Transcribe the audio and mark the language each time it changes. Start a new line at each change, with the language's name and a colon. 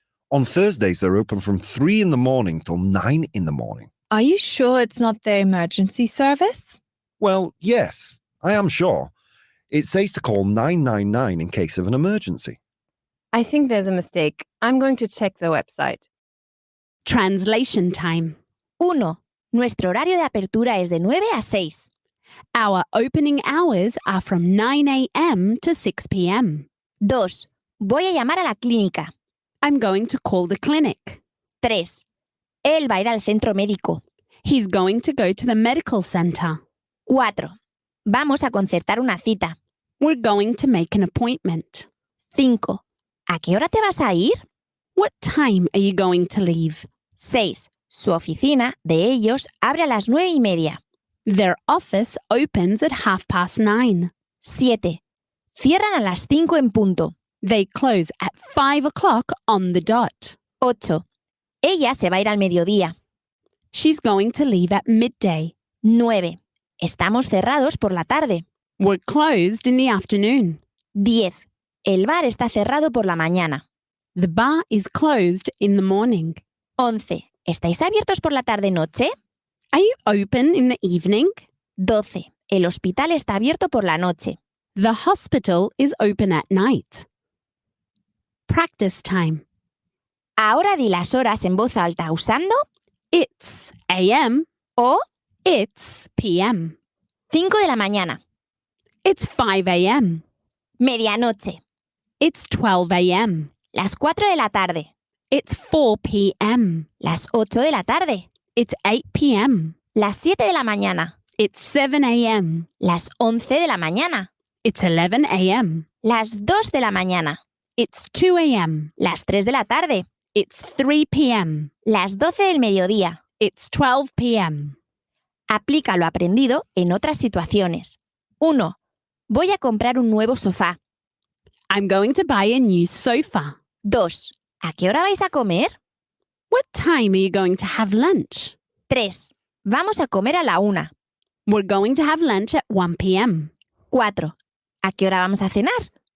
English: On Thursdays, they're open from 3 in the morning till 9 in the morning. Are you sure it's not their emergency service? Well, yes, I am sure. It says to call 999 in case of an emergency. I think there's a mistake. I'm going to check the website. Translation time. 1.
Spanish: Nuestro horario de apertura es de 9 a 6.
English: Our opening hours are from 9 a.m. to 6 p.m. 2.
Spanish: Voy a llamar a la clínica.
English: I'm going to call the clinic. 3.
Spanish: Él va a ir al centro médico.
English: He's going to go to the medical center.
Spanish: 4. Vamos a concertar una cita.
English: We're going to make an appointment.
Spanish: 5. ¿A qué hora te vas a ir?
English: What time are you going to leave? 6.
Spanish: Su oficina, de ellos, abre a las 9:30.
English: Their office opens at 9:30.
Spanish: 7. Cierran a las 5 en punto.
English: They close at 5 o'clock on the dot. 8.
Spanish: Ella se va a ir al mediodía.
English: She's going to leave at midday.
Spanish: 9. Estamos cerrados por la tarde.
English: We're closed in the afternoon. 10.
Spanish: El bar está cerrado por la mañana.
English: The bar is closed in the morning. 11.
Spanish: ¿Estáis abiertos por la tarde-noche?
English: Are you open in the evening? 12.
Spanish: El hospital está abierto por la noche.
English: The hospital is open at night. Practice time.
Spanish: Ahora di las horas en voz alta usando
English: It's a.m.
Spanish: o
English: It's p.m.
Spanish: 5 de la mañana,
English: It's 5 a.m.
Spanish: medianoche,
English: It's 12 a.m.
Spanish: las 4 de la tarde,
English: It's 4 p.m.
Spanish: las 8 de la tarde,
English: It's 8 p.m.
Spanish: las 7 de la mañana,
English: It's 7 a.m.
Spanish: las 11 de la mañana,
English: It's 11 a.m.
Spanish: las 2 de la mañana,
English: It's 2 a.m.
Spanish: las 3 de la tarde,
English: It's 3 p.m.
Spanish: las 12 del mediodía.
English: It's 12 p.m.
Spanish: Aplica lo aprendido en otras situaciones. 1. Voy a comprar un nuevo sofá.
English: I'm going to buy a new sofa.
Spanish: 2. ¿A qué hora vais a comer?
English: What time are you going to have lunch?
Spanish: 3. Vamos a comer a la 1.
English: We're going to have lunch at 1 p.m.
Spanish: 4. ¿A qué hora vamos a cenar?